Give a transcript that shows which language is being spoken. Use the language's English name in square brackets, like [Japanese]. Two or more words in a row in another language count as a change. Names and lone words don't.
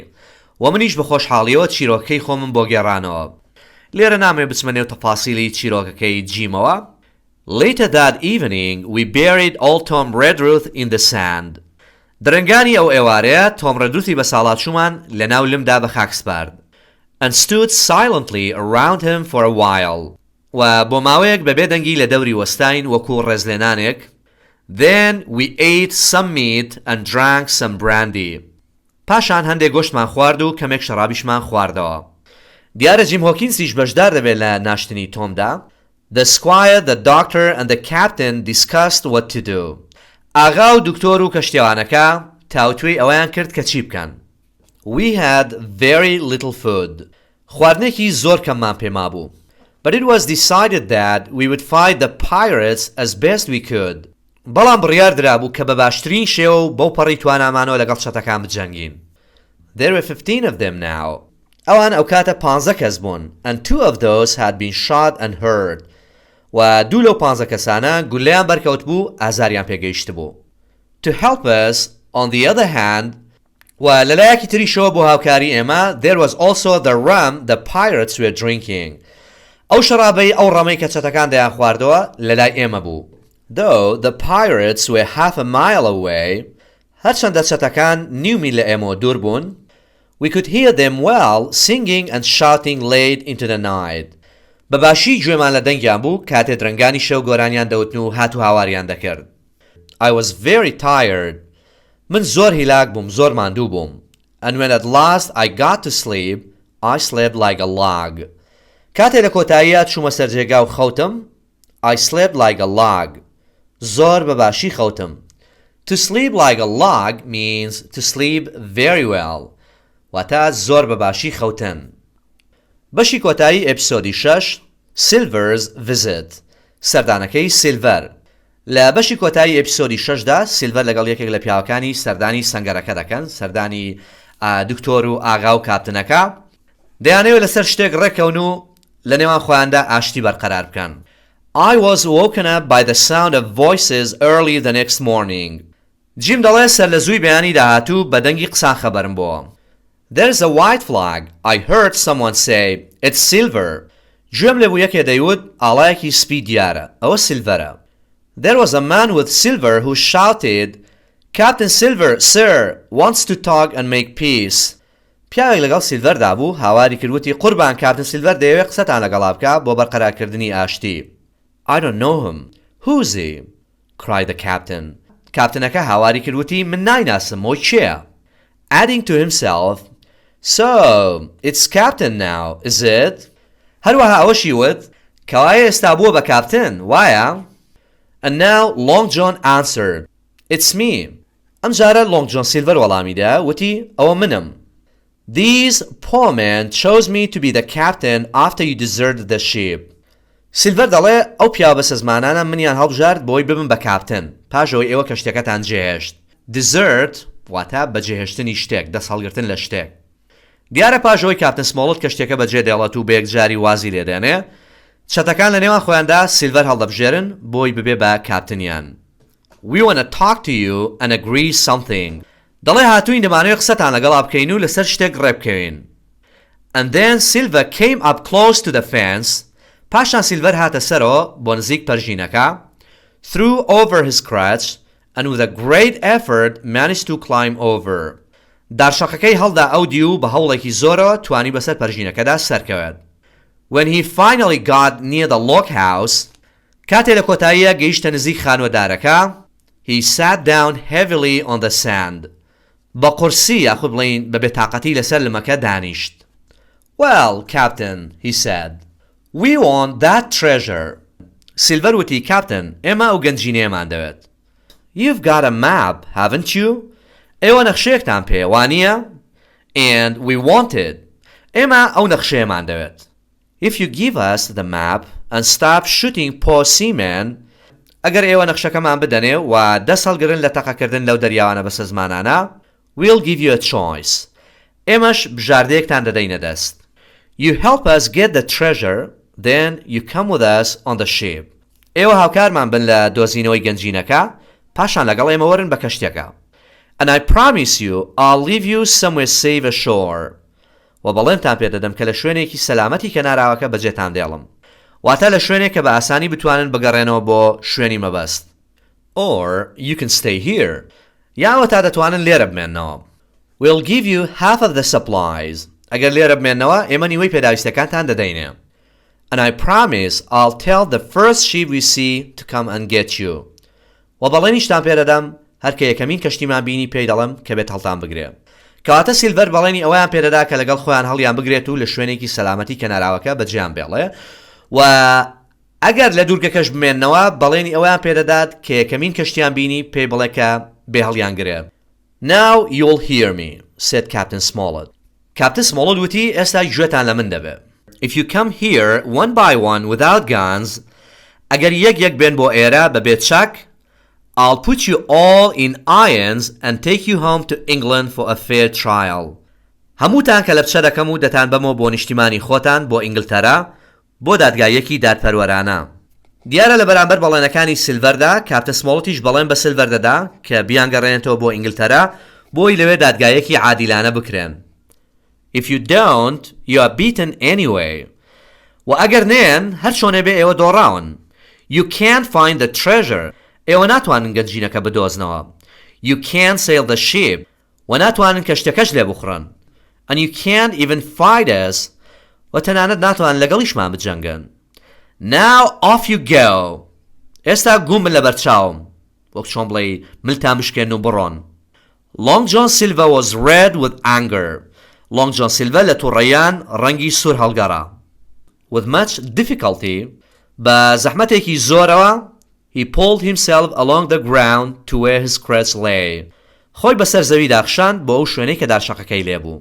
[Central Kurdish] و منیش بە خۆشحاڵیەوە چیرۆکەی خۆمم بۆ گێڕانەوە. لێرە نامێ بچمە نێو تەفاسیلی چیرۆکەکەی جیمەوە. [English] Later that evening we buried old Tom Redruth in the sand. [Central Kurdish] درنگانی ئەو ئێوارەیە تۆم ڕێدروثی بە ساڵاتچوومان لە ناو لمدا بە خاک سپارد. [English] And stood silently around him for a while. [Central Kurdish] و بۆ ماوەیەک بەبێ دەنگی لە دەوری وەستاین وەکو ڕێزلێنانێک. [English] Then we ate some meat and drank some brandy. [Central Kurdish] پاشان هەندێک گۆشتمان خوارد و کەمێک شەرابیشمان خواردەوە. دیارە جیم هۆکینسیش بەشدار دەبێت لە ناشتنی تۆمدا. [English] The squire, the doctor and the captain discussed what to do. [Central Kurdish] ئاغا و دکتۆر و کەشتێوانەکە تاوتوێی ئەوەیان کرد کە چی بکەن. [English] We had very little food. [Central Kurdish] خواردنێکی زۆر کەممان پێما بوو. [English] But it was decided that we would fight the pirates as best we could. [Central Kurdish] بەڵام بڕیار درابوو کە بە باشترین شێوە بەو پەڕی توانامانەوە لەگەڵ چەتەکان بجەنگین. [English] There were 15 of them now. [Central Kurdish] ئەوان ئەو کاتە 15 کەس بوون, [English] and 2 of those had been shot and hurt. [Central Kurdish] و دوو لەو 15 کەسانە گولەیان بەرکەوت بوو, ئازاریان پێگەیشت بوو. [English] To help us, on the other hand, [Central Kurdish] و لەلایەکی تریشەوە بۆ هاوکاری ئێمە, [English] there was also the rum the pirates were drinking. [Central Kurdish] ئەو شەرابەی ئەو ڕەمەی کە چەتەکان دەیان خواردەوە لەلای ئێمە بوو. [English] Though the pirates were half a mile away, [Central Kurdish] هەرچەندە چەتەکان نیو میل لە ئێمە دوور بوون, [English] we could hear them well singing and shouting late into the night. [Central Kurdish] بەباشی گوێمان لە دەنگیان بوو کاتێ درنگانی شەو گۆرانیان دەوتن و هاتو هاواریان دەکرد. [English] I was very tired. [Central Kurdish] من زۆر هیلاک بووم, زۆر ماندوو بووم. [English] And when at last I got to sleep, I slept like a log. [Central Kurdish] کاتێ لە کۆتاییە چوومە سەر جێگا و خەوتم, [English] I slept like a log. [Central Kurdish] زۆر بەباشی خەوتم. [English] To sleep like a log means to sleep very well. [Central Kurdish] واتە زۆر بەباشی خەوتن. بەشی کۆتایی ئەپیسۆدی 6 Silver's Visit. سەردانەکەی سیلڤەر. لە بەشی کۆتایی ئەپیسۆدی 6دا سیلڤەر لەگەڵ یەکێک لە پیاوەکانی سەردانی سەنگەرەکە دەکەن, سەردانی دکتۆر و ئاغا و کاپتنەکە. دەیانەوێت لەسەر شتێک ڕێکەون و لە نێوان خۆیاندا ئاشتی بەرقەرار بکەن. [English] I was woken up by the sound of voices early the next morning. [Central Kurdish] جیم دەڵێ سەر لە زووی بەیانی داهاتوو بە دەنگی قسان خەبەرم بۆ. [English] There's a white flag. I heard someone say, it's silver. [Central Kurdish] گوێم لێ بوو یەکێ دەیوت ئاڵایەکی سپی دیارە, ئەوە سیلڤەرە. [English] There was a man with silver who shouted, Captain Silver, sir, wants to talk and make peace. [Central Kurdish] پیاوێک لەگەڵ سیلڤەردا بوو, هاواری کردوتی قوربان کاپتن سیلڤەر دەیەوێت قسەتان لەگەڵا بکە بۆ بەرقەرارکردنی ئاشتی. [English] I don't know him. Who's he? cried the captain. [Central Kurdish] کاپتنەکە هاواری کردوتی من نایناسم, ئەو کێیە؟ [English] adding to himself, "So, it's Captain now, is it?" [Central Kurdish] هەروەها ئەوەشی وت کەوایە ئێستا بووە بە کاپتن، وایە؟ [English] And now Long John answered, "It's me." [Central Kurdish] ئەم جارە Long John Silver وەڵامیدا وتی ئەوە منم. [English] "These poor men chose me to be the captain after you deserted the ship." [Central Kurdish] سیلڤەر دەڵێ ئەو پیاوە بە سەزمانانە منیان هەڵبژارد بۆی ببم بە کاپتن پاشەوەی ئێوە کەشتەکەتان جێهێشت. Desert واتە بەجێهێشتنی شتێک، دەست هەڵگرتن لە شتێک. دیارە پاشەوەی کاپتن سمۆڵت کەشتێکە بەجێ دێڵێت و بە یەکجاری وازی لێدێنێ، چەتەکان لە نێوان خۆیاندا سیلڤەر هەڵدەبژێرن بۆی ببێ بە کاپتنیان. [English] "We want to talk to you and agree something." [Central Kurdish] دەڵێ هاتووین دەمانەوێت قسەتان لەگەڵا بکەین و لەسەر شتێک ڕێبکەوین. [English] And then Silver came up close to the fence. [Central Kurdish] پاشان سیلڤەر هاتە سەرەوە بۆ نزیک پەرژینەکە، [English] threw over his crutch and with a great effort managed to climb over. [Central Kurdish] دارشەقەکەی هەڵدا ئەو دی و بە هەوڵێکی زۆرەوە توانی بەسەر پەرژینەکەدا سەرکەوێت. [English] When he finally got near the log house, [Central Kurdish] کاتێ لە کۆتاییە گەیشتە نزیک خانوەدارەکە، [English] he sat down heavily on the sand. [Central Kurdish] بە قورسی یاخود بڵین بە بێتاقەتی لەسەر لمەکە دانیشت. [English] "Well, Captain," he said, "we want that treasure." [Central Kurdish] سیلڤەر وتی کاپتن ئێمە ئەو گەنجینەیەمان دەوێت. [English] "You've got a map, haven't you?" [Central Kurdish] ئێوە نەخشەیەکتان پێ وانییە؟ [English] "And we want it." [Central Kurdish] ئێمە ئەو نەخشەیەمان دەوێت. [English] "If you give us the map and stop shooting poor seamen," [Central Kurdish] ئەگەر ئێوە نەخشەکەمان بدەنێ و دەست هەڵگرن لە تەقەکردن لەو دەریاوانە بە سەزمانانە، [English] "we'll give you a choice." [Central Kurdish] ئێمەش بژاردەیەکتان دەدەینە دەست. [English] "You help us get the treasure, then you come with us on the ship." [Central Kurdish] ئێوە هاوکارمان بن لە دۆزینەوەی گەنجینەکە، پاشان لەگەڵ ئێمە وەرن بە کەشتێکە. [English] "And I promise you I'll leave you somewhere safe ashore." [Central Kurdish] و بەڵێنتان پێدەدەم کە لە شوێنێکی سەلامەتی کەناراوەکە بەجێتان دێڵم، واتە لە شوێنێک کە بە ئاسانی بتوانن بگەڕێنەوە بۆ شوێنی مەبەست. [English] "Or you can stay here." [Central Kurdish] یاوە تا دەتوانن لێرە بمێننەوە. [English] "We'll give you half of the supplies." [Central Kurdish] ئەگەر لێرە بمێننەوە ئێمە نیوەی پێداویستەکانتان دەدەینێ. [English] "And I promise I'll tell the first ship we see to come and get you." [Central Kurdish] و بەڵێنیشتان پێدەدەم هەر کە یەکەمین کەشتیمان بینی پێی دەڵێم کە بێت هەڵتان بگرێ. کەواتە سیلڤەر بەڵێنی ئەویان پێدەدا کە لەگەڵ خۆیان هەڵیان بگرێت و لە شوێنێکی سەلامەتی کەناراوەکە بەجێیان بێڵێ، و ئەگەر لە دوورگەکەش بمێننەوە بەڵێنی ئەویان پێدەدات کە یەکەمین کەشتیان بینی پێی بڵێ کە بێ هەڵیان گرێ. [English] "Now you'll hear me," said Captain Smollett. [Central Kurdish] کاپتن سمۆڵت وتی ئێستا گوێتان لە من دەبێت. [English] "If you come here one by one without guns," [Central Kurdish] ئەگەر یەک بێن بۆ ئێرە بەبێ چەک، [English] "I'll put you all in irons and take you home to England for a fair trial." [Central Kurdish] هەمووتان کە لە بچە دەکەم و دەتان بەمەوە بۆ نیشتیمانی خۆتان بۆ ئینگلتەرا بۆ دادگایەکی دادپەروەرانە. دیارە لە بەرامبەر بەڵێنەکانی سیلڤەردا کاپتن سمۆڵتیش بەڵێن بە سیلڤەر دەدا کە بیانگەڕێنێتەوە بۆ ئینگلتەرا بۆی لەوێ دادگایەکی عادیلانە بکرێن. [English] "If you don't, you are beaten anyway." [Central Kurdish] و ئەگەر نێن هەر چۆنێ بێ ئێوە دۆڕاون. [English] "You can't find the treasure." [Central Kurdish] ئێوە ناتوانن گەنجینەکە بدۆزنەوە. [English] "You can't sail the ship." [Central Kurdish] و ناتوانن کەشتەکەش لێ بخڕن. [English] "And you can't even fight us." [Central Kurdish] و تەنانەت ناتوانن لەگەڵیشمان بجەنگن. [English] "Now off you go." [Central Kurdish] ئێستا گوم بن لە بەرچاوم، وەک چۆن بڵێ ملتان بشکێن و بڕۆن. [English] Long John Silver was red with anger. [Central Kurdish] Long John Silver لە تووڕەیان ڕەنگی سوور هەڵگەڕا. [English] With much difficulty, [Central Kurdish] بە زەحمەتێکی زۆرەوە [English] he pulled himself along the ground to where his crutch lay. [Central Kurdish] خۆی بەسەر زەوی داخشاند بۆ ئەو شوێنەی کە دارشەقەکەی لێبوو.